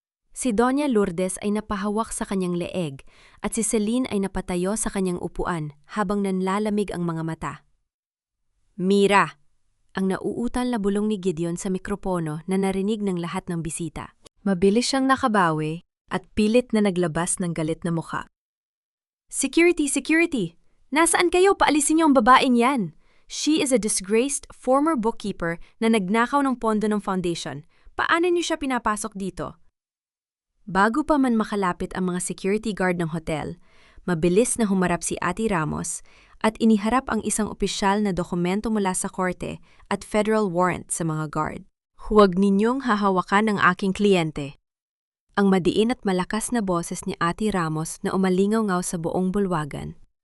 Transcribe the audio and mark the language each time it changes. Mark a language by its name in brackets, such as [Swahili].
[Filipino] Si Doña Lourdes ay napahawak sa kanyang leeg at si Celine ay napatayo sa kanyang upuan habang nanlalamig ang mga mata. "Mira!" ang nauutal na bulong ni Gideon sa mikropono na narinig ng lahat ng bisita. Mabilis siyang nakabawi at pilit na naglabas ng galit na mukha. "Security! Security! Nasaan kayo? Paalisin niyo ang babaeng yan! [English] She is a disgraced former bookkeeper [Filipino] na nagnakaw ng pondo ng foundation. Paano niyo siya pinapasok dito?" Bago pa man makalapit ang mga security guard ng hotel, mabilis na humarap si Ate Ramos at iniharap ang isang opisyal na dokumento mula sa korte at federal warrant sa mga guard. "Huwag ninyong hahawakan ang aking kliyente." Ang madiin at malakas na boses ni Ate Ramos na umalingaw-ngaw sa buong bulwagan.